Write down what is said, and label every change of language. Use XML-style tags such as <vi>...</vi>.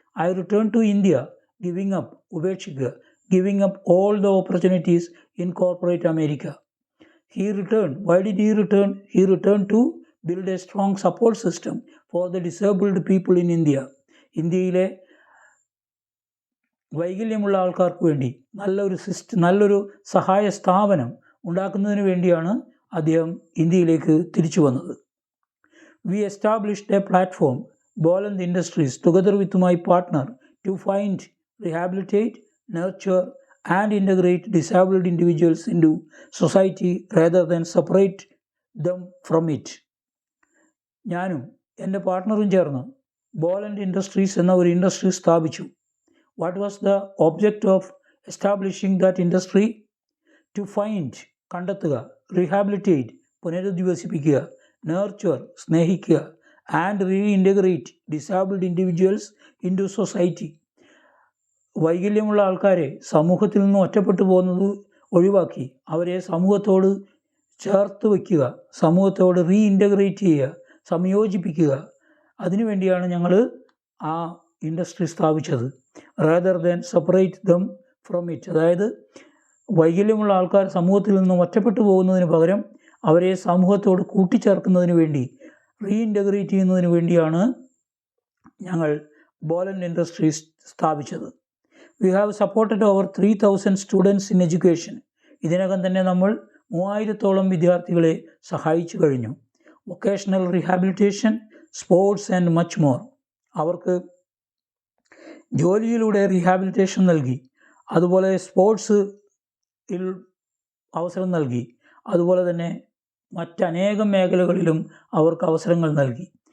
<en>I return to India giving up,</en> <ml>ഉപേക്ഷിക്കുക,</ml> <en>giving up all the opportunities in corporate America. He returned. Why did he return? He returned to build a strong support system for the disabled people in India.</en> <ml>ഇന്ത്യയിലെ വൈകല്യമുള്ള ആൾക്കാർക്ക് വേണ്ടി നല്ലൊരു സഹായ സ്ഥാപനം ഉണ്ടാക്കുന്നതിന് വേണ്ടിയാണ് അദ്ദേഹം ഇന്ത്യയിലേക്ക് തിരിച്ചു വന്നത്.</ml> <en>We established a platform, Boland Industries, together with my partner to find, rehabilitate, nurture and integrate disabled individuals into society rather than separate them from it.</en> <ml>ഞാനും എൻ്റെ പാർട്ട്ണറും ചേർന്ന് ബോലൻഡ് ഇൻഡസ്ട്രീസ് എന്ന ഒരു ഇൻഡസ്ട്രി സ്ഥാപിച്ചു.</ml> <en>What was the object of establishing that industry? To find,</en> <ml>കണ്ടെത്തുക,</ml> <en>rehabilitate,</en> <ml>പുനരധിവസിപ്പിക്കുക,</ml> <en>nurture,</en> <ml>സ്നേഹിക്കുക,</ml> <en>And reintegrate disabled individuals in to society.</en> <ml>വൈകല്യമുള്ള ആൾക്കാരെ സമൂഹത്തിൽ നിന്ന് ഒറ്റപ്പെട്ടു പോകുന്നത് ഒഴിവാക്കി അവരെ സമൂഹത്തോട് ചേർത്ത് വയ്ക്കുക, സമൂഹത്തോട് റീഇൻറ്റഗ്രേറ്റ് ചെയ്യുക, സംയോജിപ്പിക്കുക. അതിനുവേണ്ടിയാണ് ഞങ്ങൾ ആ ഇൻഡസ്ട്രി സ്ഥാപിച്ചത്.</ml> <en>Rather than separate them from it.</en> <ml>അതായത് വൈകല്യമുള്ള ആൾക്കാർ സമൂഹത്തിൽ നിന്നും ഒറ്റപ്പെട്ടു പോകുന്നതിന് പകരം അവരെ സമൂഹത്തോട് കൂട്ടിച്ചേർക്കുന്നതിന് വേണ്ടി, റീഇൻറ്റഗ്രേറ്റ് ചെയ്യുന്നതിന് വേണ്ടിയാണ് ഞങ്ങൾ ബോലൻഡ് ഇൻഡസ്ട്രീസ് സ്ഥാപിച്ചത്.</ml> <en>We have supported over 3,000 students in education.</en> <ml>ഇതിനകം തന്നെ നമ്മൾ 3000-ഓളം വിദ്യാർത്ഥികളെ സഹായിച്ചു കഴിഞ്ഞു.</ml> <en>Vocational rehabilitation, sports and much more.</en> <ml>അവർക്ക് ജോലിയിലൂടെ റീഹാബിലിറ്റേഷൻ നൽകി, അതുപോലെ സ്പോർട്സിൽ അവസരം നൽകി, അതുപോലെ തന്നെ മറ്റനേകം മേഖലകളിലും അവർക്ക് അവസരങ്ങൾ നൽകി.</ml>